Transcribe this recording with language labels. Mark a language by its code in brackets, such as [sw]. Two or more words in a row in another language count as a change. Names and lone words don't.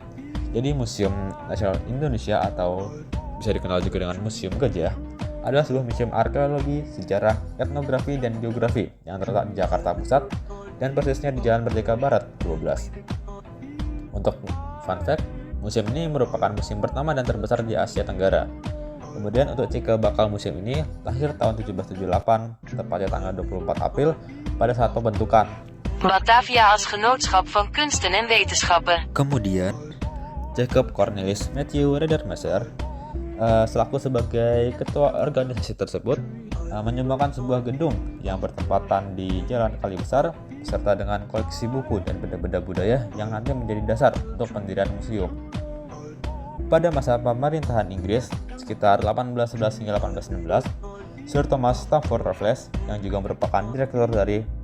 [id] Jadi Museum Nasional Indonesia atau bisa dikenal juga dengan Museum Gajah adalah sebuah museum arkeologi, sejarah, etnografi, dan geografi yang terletak di Jakarta Pusat dan persisnya di Jalan Merdeka Barat 12. Untuk [en] fun fact, [id] museum ini merupakan museum pertama dan terbesar di Asia Tenggara. Kemudian untuk cikal bakal museum ini lahir tahun 1778, tepatnya tanggal 24 April pada saat pembentukan [nl] Batavia als Genootschap van Kunsten en Wetenschappen. [id] Kemudian Jacob Cornelis Matthew Redermesser selaku sebagai ketua organisasi tersebut menyumbangkan sebuah gedung yang bertempatan di Jalan Kali Besar beserta dengan koleksi buku dan benda-benda budaya yang nanti menjadi dasar untuk pendirian museum. Pada masa pemerintahan Inggris sekitar 1811 hingga 1816, Sir Thomas Stamford Raffles yang juga merupakan direktur dari